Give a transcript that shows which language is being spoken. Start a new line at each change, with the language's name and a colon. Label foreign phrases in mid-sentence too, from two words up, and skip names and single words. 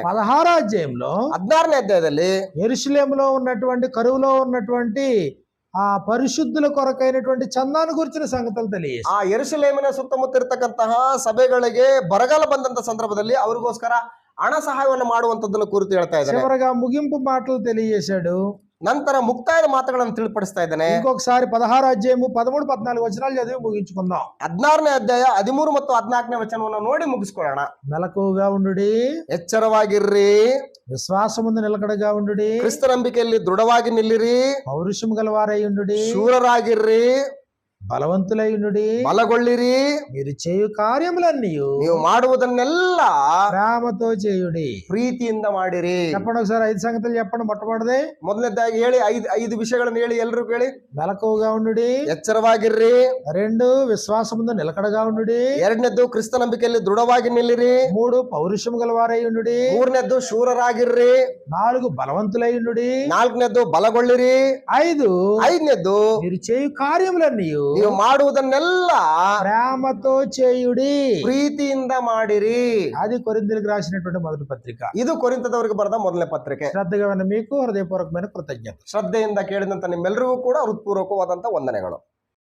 Telugu: 16వ అధ్యాయంలో
Kannada: 16ನೇ ಅಧ್ಯಾಯದಲ್ಲಿ
Telugu: యెరూషలేములో ఉన్నటువంటి కరువులో ఉన్నటువంటి ఆ ఆ పరిశుద్ధుల కొరకైనటువంటి చందాను గురించిన సంగతులు తెలియజేశాడు.
Kannada: ಆ ಯೆರೂಸಲೇಮಿನ ಸುತ್ತಮುತ್ತ ಇರತಕ್ಕಂತಹ ಸಭೆಗಳಿಗೆ ಬರಗಾಲ ಬಂದಂತ ಸಂದರ್ಭದಲ್ಲಿ ಅವ್ರಿಗೋಸ್ಕರ ಹಣ ಸಹಾಯವನ್ನು ಮಾಡುವಂತದ್ದನ್ನು ಕುರಿತು ಹೇಳ್ತಾ ಇದ್ದಾರೆ.
Telugu: చివరగా ముగింపు మాటలు తెలియజేశాడు.
Kannada: ನಂತರ ಮುಕ್ತಾಯದ ಮಾತುಗಳನ್ನು ತಿಳಿಪಡಿಸ್ತಾ ಇದ್ದಾನೆ.
Telugu: ఇంకొకసారి 16 అధ్యాయము 13, 14 వచనాలు చదివి ముగించుకుందాం.
Kannada: 16ನೇ ಅಧ್ಯಾಯ 13 ಮತ್ತು 14ನೇ ವಚನವನ್ನು ನೋಡಿ ಮುಗಿಸ್ಕೊಳ್ಳೋಣ.
Telugu: మెలకువగా ఉండుడి,
Kannada: ಎಚ್ಚರವಾಗಿರ್ರಿ,
Telugu: విశ్వాసముందు నిలకడగా ఉండుడి,
Kannada: ಕ್ರಿಸ್ತ ನಂಬಿಕೆಯಲ್ಲಿ ದೃಢವಾಗಿ ನಿಲ್ಲಿರಿ,
Telugu: పౌరుషము గలవారై ఉండుడి,
Kannada: ಶೂರರಾಗಿರ್ರಿ,
Telugu: బలవంతులై ఉండుడి,
Kannada: ಬಲಗೊಳ್ಳಿರಿ,
Telugu: మీరు చేయు కార్యములన్నీ
Kannada: ನೀವು ಮಾಡುವುದನ್ನೆಲ್ಲ
Telugu: ప్రేమతో చేయుడి.
Kannada: ಪ್ರೀತಿಯಿಂದ ಮಾಡಿರಿ.
Telugu: చెప్పండి ఒకసారి 5 సంగతులు చెప్పండి. మొట్టమొదటిది
Kannada: ಮೊದಲನೇದಾಗಿ ಹೇಳಿ, ಐದು ವಿಷಯಗಳನ್ನು ಹೇಳಿ, ಎಲ್ರು ಹೇಳಿ.
Telugu: మెలకువగా ఉండుడి,
Kannada: ಎಚ್ಚರವಾಗಿರ್ರಿ.
Telugu: 2 విశ్వాసముందు నిలకడగా ఉండుడి,
Kannada: ಎರಡನೇದ್ದು ಕ್ರಿಸ್ತ ನಂಬಿಕೆಯಲ್ಲಿ ದೃಢವಾಗಿ ನಿಲ್ಲಿರಿ.
Telugu: 3 పౌరుషము గలవారై ఉండుడి,
Kannada: ಮೂರನೇದ್ದು ಶೂರರಾಗಿರ್ರಿ.
Telugu: 4 బలవంతులై ఉండుడి,
Kannada: ನಾಲ್ಕನೇದ್ದು ಬಲಗೊಳ್ಳಿರಿ.
Telugu: 5
Kannada: ಐದನೇದ್ದು
Telugu: మీరు చేయు కార్యములన్నీ
Kannada: ನೀವು ಮಾಡುವುದನ್ನೆಲ್ಲ
Telugu: ప్రేమతో చేయుడి.
Kannada: ಪ್ರೀತಿಯಿಂದ ಮಾಡಿರಿ.
Telugu: అది కొరింథీయులకు రాసినటువంటి మొదటి పత్రిక.
Kannada: ಇದು ಕೊರಿಂಥದವರಿಗೆ ಬರೆದ ಮೊದಲನೇ ಪತ್ರಿಕೆ.
Telugu: శ్రద్ధగా విన్న మీకు హృదయపూర్వకమైన కృతజ్ఞత.
Kannada: ಶ್ರದ್ಧೆಯಿಂದ ಕೇಳಿದಂತ ನಿಮ್ಮೆಲ್ಲರಿಗೂ ಕೂಡ ಹೃತ್ಪೂರ್ವಕವಾದಂತ ವಂದನೆಗಳು.